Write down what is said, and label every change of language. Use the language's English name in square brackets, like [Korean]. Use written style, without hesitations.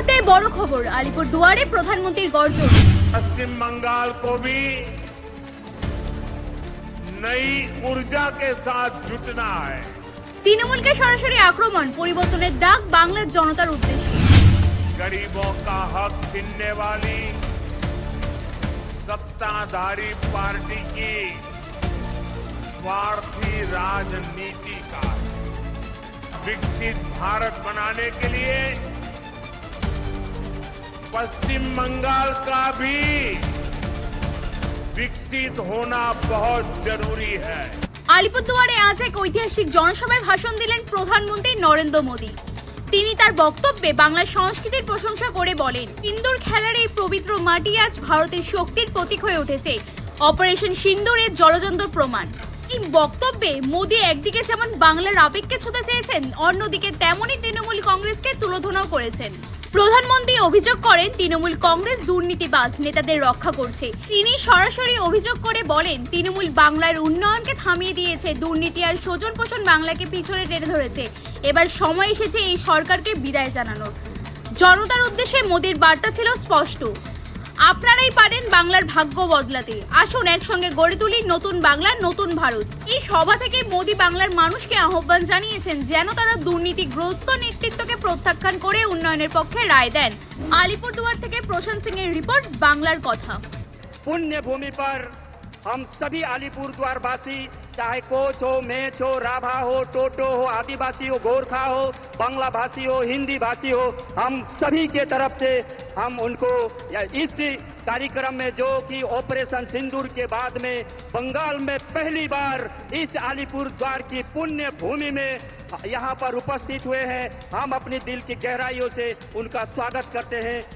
[Bangla] বড় খবর, আলিপুরদুয়ারে প্রধানমন্ত্রীর গর্জন। [Hindi] पश्चिम बंगाल को भी नई ऊर्जा के साथ जुटना है। [Bangla] তৃণমূলকে সরাসরি আক্রমণ, পরিবর্তনের ডাক বাংলার জনতার উদ্দেশ্যে। [Hindi] गरीबों का हक छीनने वाली सत्ताधारी पार्टी की स्वार्थी राजनीति का विकसित भारत बनाने के लिए पश्चिम बंगाल का भी विकसित होना बहुत जरूरी है। [Bangla] আলিপুরদুয়ারে আজ এক ঐতিহাসিক জনসভায় ভাষণ দিলেন প্রধানমন্ত্রী নরেন্দ্র মোদী। তিনি তার বক্তব্যে বাংলার সংস্কৃতির প্রশংসা করে বলেন, সিন্দুর খেলার এই পবিত্র মাটি আজ ভারতের শক্তির প্রতীক হয়ে উঠেছে। অপারেশন সিন্দুরের জলযন্ত্র প্রমাণ। এই বক্তব্যে মোদী একদিকে যেমন বাংলার আবেগকে ছুঁতে চেয়েছেন, অন্যদিকে তেমনই তৃণমূল কংগ্রেসকে তুলোধনাও করেছেন। প্রধানমন্ত্রী অভিযোগ করেন তৃণমূল কংগ্রেস দুর্নীতিবাজ নেতাদের রক্ষা করছে। তিনি সরাসরি অভিযোগ করে বলেন, তৃণমূল বাংলার উন্নয়নকে থামিয়ে দিয়েছে, দুর্নীতি আর স্বজন পোষণ বাংলাকে পিছনে টেনে ধরেছে। এবার সময় এসেছে এই সরকারকে বিদায় জানানোর। জনতার উদ্দেশ্যে মোদীর বার্তা ছিল স্পষ্ট, আপনারাই পারেন বাংলার ভাগ্য বদলাতে। আসুন একসঙ্গে গড়ে তুলি নতুন বাংলা, নতুন ভারত। এই সভা থেকে মোদী বাংলার মানুষকে আহ্বান জানিয়েছেন যেন তারা দুর্নীতিগ্রস্ত নেতৃত্বকে প্রত্যাখ্যান করে উন্নয়নের পক্ষে রায় দেন। আলিপুরদুয়ার থেকে প্রশান্ত সিং এর রিপোর্ট, বাংলার কথা। [Hindi] पुण्य भूमि पर हम सभी अलीपुरद्वार वासी, चाहे कोच हो, मेच हो, राभा हो, टोटो हो, आदिवासी हो, गोरखा हो, बांग्ला भाषी हो, हिंदी भाषी हो, हम सभी के तरफ से हम उनको इस कार्यक्रम में जो कि ऑपरेशन सिंदूर के बाद में बंगाल में पहली बार इस अलीपुरद्वार की पुण्य भूमि में यहाँ पर उपस्थित हुए हैं, हम अपनी दिल की गहराइयों से उनका स्वागत करते हैं।